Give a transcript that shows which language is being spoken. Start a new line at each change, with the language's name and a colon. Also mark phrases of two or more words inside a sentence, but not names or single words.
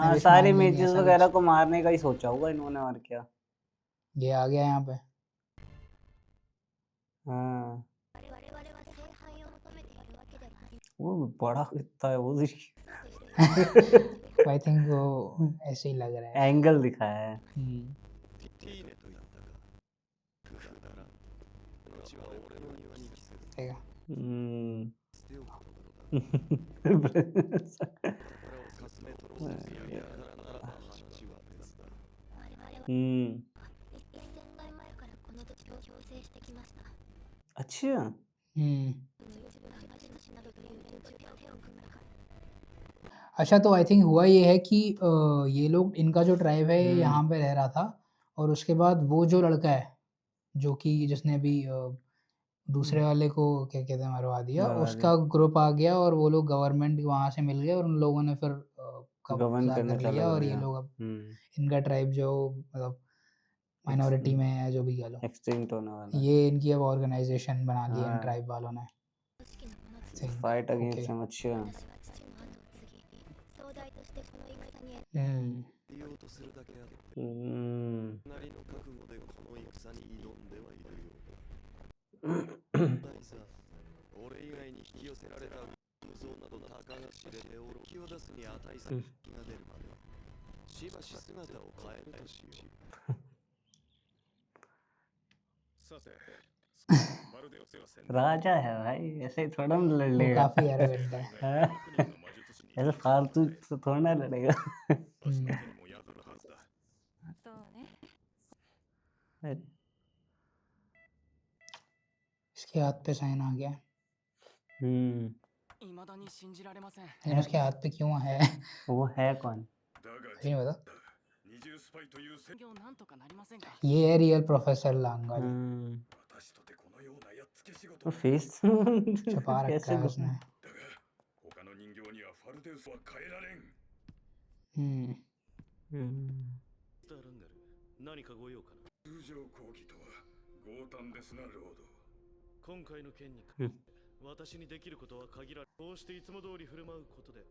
Hindi: हाँ wish सारे मांग लेंगे, मेजेस ऐसा वगैरह कुछ? को मारने का ही सोचा होगा इन्होंने, और क्या। ये आ गया यहाँ पे। हाँ
Japanese: 我々は聖杯を求めているわけではあり
Hindi: वो बड़ा कितना है वो
English: I think
Hindi: वो ऐसे ही लग रहा है। एंगल दिखाया है।
Japanese: ティーネと言ったかくだらんちは俺の庭に来する。
Hindi: ठीक है
Japanese: 捨ておくことなのだ。これをかすめ取ろうとするやからならば話は別だ。我々は हम्म 1000年前からこの土地を共生してきました。
Hindi: अच्छा
Japanese: 自分が地主などという連中と手を組んだから。
Hindi: अच्छा तो
English: I think
Hindi: हुआ ये है कि ये लोग इनका जो ट्राइब है ये हम्म। यहाँ पे रह रहा था और उसके बाद वो जो लड़का है जो कि जिसने अभी दूसरे वाले को क्या कहते हैं मरवा दिया मरवा उसका ग्रुप आ गया और वो लोग गवर्नमेंट वहाँ से मिल गए और उन लोगों ने फिर गवर्न कब्जा करना कर चालू लिया कर और ये दिया लोग अब हम्म इनका ट्राइब जो मतलब माइनॉरिटी में है जो भी कह लो एक्सटिंक्ट होने वाला ये इनकी अब ऑर्गेनाइजेशन बना ली है इन हाँ। ट्राइब वालों ने
Japanese: 組織のこの
Hindi: think फाइट okay
English: against him
Hindi: अच्छा
Japanese: 私は父の後を継ぎ、総大としてこの戦に言おうとするだけある。 हम्म なりの覚悟でこの戦に挑んではいるようだ。大さ、俺以外に引き寄せられた無造などたかが知れておろ気を出すに値する気が出るまでしばし姿を変えるとしよう。さてまるでお世話せん
Hindi: राजा है भाई ऐसे ही थोड़ा ना लड़ वो लेगा काफी एरोगेंट है हाँ?
Japanese: 国の魔術師に
Hindi: ऐसे फालतू तो थोड़ा ना लड़ेगा
Japanese: 私の手にも宿るはずだ。そうね。
Hindi: इसके हाथ पे साइन आ गया हम्म
Japanese: 未だに信じられません。
Hindi: लेकिन उसके हाथ पे क्यों है वो है कौन
Japanese: だが
Hindi: मुझे नहीं पता
Japanese: 二重スパイという戦業なんとかなりませんか。
Hindi: ये है
English: real professor
Hindi: लांगल
Japanese: 私とてこのようなやっつけ仕事
Hindi: तो
Japanese: だ
Hindi: फेस छुपा रखा कैसे है उसने
Japanese: が他の人形にはファルデウスは変えられん。スターランガル、何かご用かな。通常講義とは強胆ですなロード。今回の件にうん私にできることは限られ、こうしていつも通り振る舞うことで